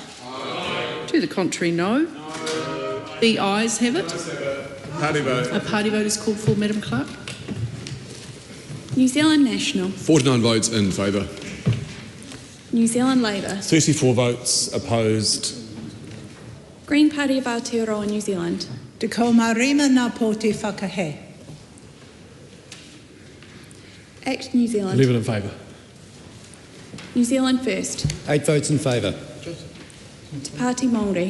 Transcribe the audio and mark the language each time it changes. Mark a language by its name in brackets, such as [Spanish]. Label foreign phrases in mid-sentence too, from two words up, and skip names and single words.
[English] Aye. To the contrary, no. The ayes have it. Party vote. A party vote is called for, Madam Clerk. New Zealand National. 49 votes in favour. New Zealand Labour. 34 votes opposed. Green Party of Aotearoa, New Zealand. [Māori] Te ko marima nā pōti whakahe. [English] ACT New Zealand. 11 in favour. New Zealand First. 8 votes in favour. Te Pāti Māori.